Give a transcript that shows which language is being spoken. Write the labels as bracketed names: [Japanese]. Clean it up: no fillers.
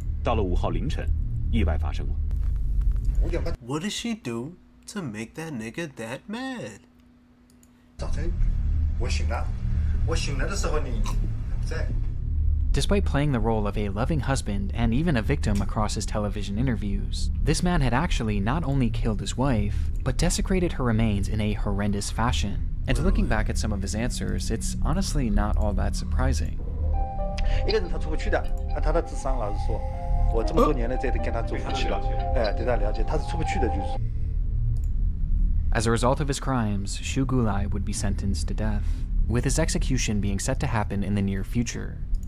[Chinese] 到了5号凌晨，意外发生了。 [English] What did she do to make that nigga that mad? [Chinese] 早晨我醒了的时候你不在。 [English] Despite playing the role of a loving husband and even a victim across his television interviews, this man had actually not only killed his wife, but desecrated her remains in a horrendous fashion. And looking back at some of his answers, it's honestly not all that surprising. [Chinese] 一个人他出不去的，按他的智商，老实说，我这么多年了，这都跟他走夫妻了，对他了解，他是出不去的，就是。 [English] As a result of his crimes, Shu Gulai would be sentenced to death, with his execution being set to happen in the near future.